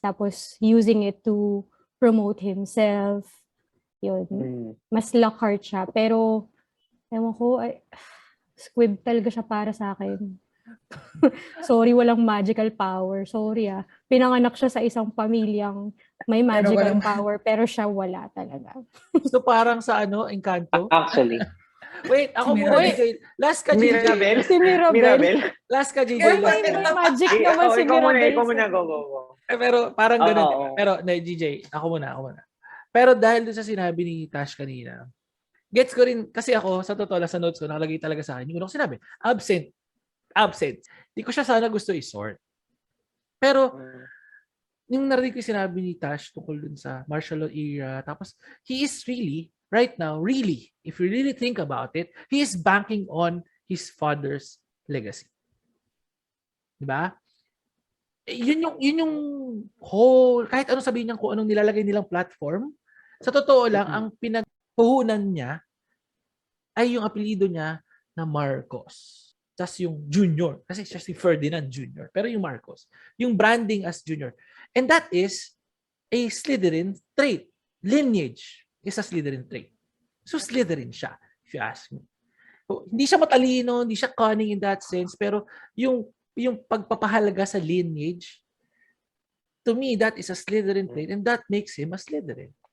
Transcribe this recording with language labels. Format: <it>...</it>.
<en>Tapos, using it to promote himself.</en> <tl>Yun. Mas Lockhart siya. Pero, ewan ko, squib talaga siya para sa akin. Sorry, walang magical power. Sorry Pinanganak siya sa isang pamilyang may magical power, pero siya wala talaga. So parang sa Encanto?</tl> <en>Actually.</en> <tl>Wait, ako muna, DJ. Last ka, DJ. Mirabel? Si Mirabel. Last ka, DJ. May magic naman si Mirabel. Ikaw muna, go. Pero parang ganun. Pero, DJ, ako muna. Pero dahil doon sa sinabi ni Tash kanina, gets ko rin, kasi ako, sa totoo lang, sa notes ko, nakalagay talaga sa akin, yung unang sinabi, absent. Di ko siya sana gusto i-sort. Pero, yung narinig ko yung sinabi ni Tash tungkol dun sa martial law era, tapos,</tl> <en>he is really, right now, really, if you really think about it, he is banking on his father's legacy.</en> <tl>Diba? Yun yung whole, kahit ano sabihin niya kung anong nilalagay nilang platform, sa totoo lang, ang pinagpuhunan niya ay yung apelido niya na Marcos. Tapos yung Junior. Kasi siya si Ferdinand Junior. Pero yung Marcos.</tl> <en>Yung branding as Junior. And that is a Slytherin trait. Lineage is a Slytherin trait. So Slytherin siya, if you ask me.</en> <tl>So, hindi siya matalino, hindi siya</tl> <en>cunning in that sense,</en> <tl>pero yung pagpapahalaga sa</tl> <en>lineage, to me, that is a Slytherin trait and that makes him a Slytherin.</en>